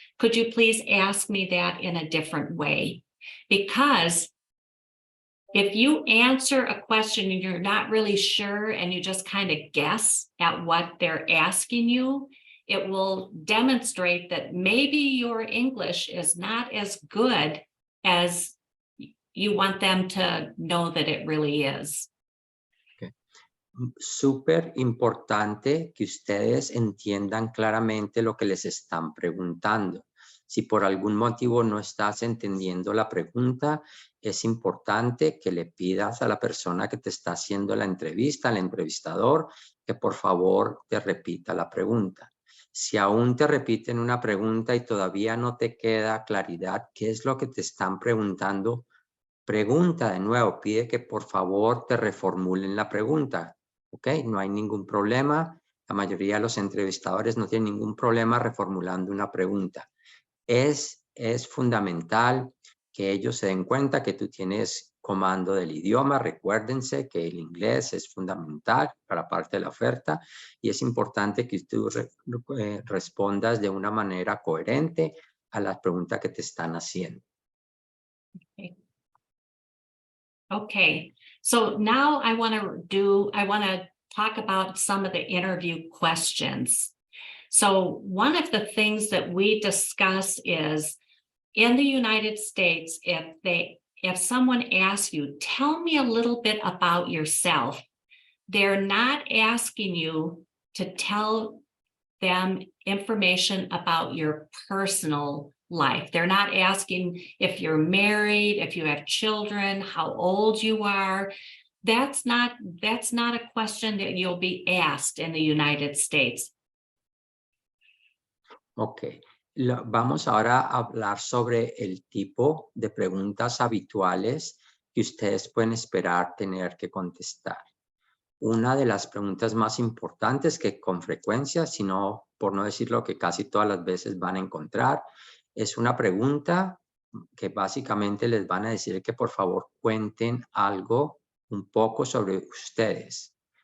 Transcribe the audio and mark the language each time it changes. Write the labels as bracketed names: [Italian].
[English] Could you please ask me that in a different way? Because if you answer a question and you're not really sure and you just kind of guess at what they're asking you, it will demonstrate that maybe your English is not as good as you want them to know that it really is. Okay. [Spanish] Súper importante que ustedes entiendan claramente lo que les están preguntando. Si por algún motivo no estás entendiendo la pregunta, es importante que le pidas a la persona que te está haciendo la entrevista, al entrevistador, que por favor te repita la pregunta. Si aún te repiten una pregunta y todavía no te queda claridad qué es lo que te están preguntando, pregunta de nuevo, pide que por favor te reformulen la pregunta. ¿Ok? No hay ningún problema. La mayoría de los entrevistadores no tienen ningún problema reformulando una pregunta. Es fundamental que ellos se den cuenta que tú tienes comando del idioma. Recuérdense que el inglés es fundamental para parte de la oferta y es importante que tú respondas de una manera coherente a las preguntas que te están haciendo. [English] Okay, so now I want to talk about some of the interview questions. So one of the things that we discuss is in the United States, if someone asks you, tell me a little bit about yourself, they're not asking you to tell them information about your personal life. They're not asking if you're married, if you have children, how old you are. That's not a question that you'll be asked in the United States. Ok. [Spanish] Vamos ahora a hablar sobre el tipo de preguntas habituales que ustedes pueden esperar tener que contestar. Una de las preguntas más importantes que con frecuencia, sino por no decir lo que casi todas las veces van a encontrar, es una pregunta que básicamente les van a decir que por favor cuenten algo un poco sobre ustedes.